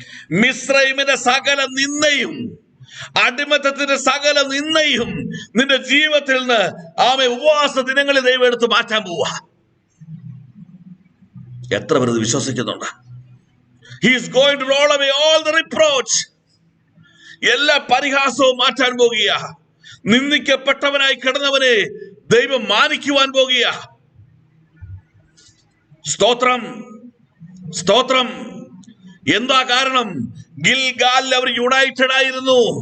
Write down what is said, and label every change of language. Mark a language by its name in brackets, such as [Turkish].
[Malayalam] മിസ്രൈമിന്റെ സകല നിന്ദയും, അടിമത്തത്തിന്റെ സകല നിന്ദയും നിന്റെ ജീവിതത്തിൽ നിന്ന് ആമേ ഉപവാസ ദിനങ്ങളിൽ ദൈവം എടുത്ത് മാറ്റാൻ പോവാ. എത്ര പേർ ഇത് വിശ്വസിക്കുന്നുണ്ട്? [English] He is going to roll away all the reproach. [Malayalam] എല്ലാ പരിഹാസവും മാറ്റാൻ പോകുക. നിന്ദിക്കപ്പെട്ടവനായി കിടന്നവനെ ദൈവം മാനിക്കുവാൻ പോകുക. സ്തോത്രം, സ്തോത്രം. എന്താ കാരണം? ഗിൽഗാലിൽ അവർ യുണൈറ്റഡ് ആയിരുന്നു.